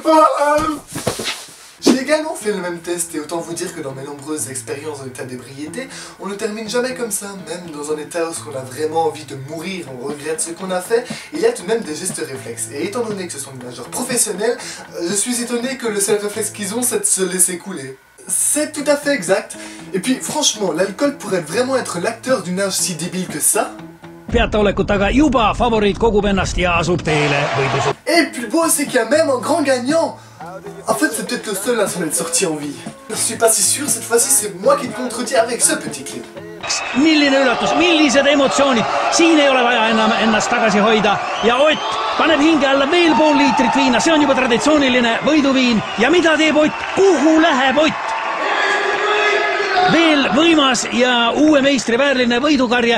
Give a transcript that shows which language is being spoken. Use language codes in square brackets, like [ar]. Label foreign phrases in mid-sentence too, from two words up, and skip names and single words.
[fr] J'ai également fait le même test et autant vous dire que dans mes nombreuses expériences en état d'ébriété, on ne termine jamais comme ça, même dans un état où on a vraiment envie de mourir, on regrette ce qu'on a fait, il y a tout de même des gestes réflexes. Et étant donné que ce sont des nageurs professionnels, je suis étonné que le seul réflexe qu'ils ont c'est de se laisser couler. C'est tout à fait exact. Et puis franchement, l'alcool pourrait vraiment être l'acteur du nage si débile que ça. [et] Peataolekut aga juba favoriit kogub ennast ja asub teele võidus. [fr] Et puis le beau, c'est qu'il y a même un grand gagnant. En fait, c'est peut-être le seul à s'en être sorti en vie. Je suis pas si sûr, cette fois-ci, c'est moi qui te contredis avec ce petit clip. [et] Milline üllatus, millised emotsioonid. Siin ei ole vaja enam ennast tagasi hoida. Ja Ott paneb hinge alla veel pool liitrit viina. See on juba traditsiooniline võiduviin. Ja mida teeb Ott? Kuhu läheb Ott? Veel võimas ja uue meistri väärline võidukarje.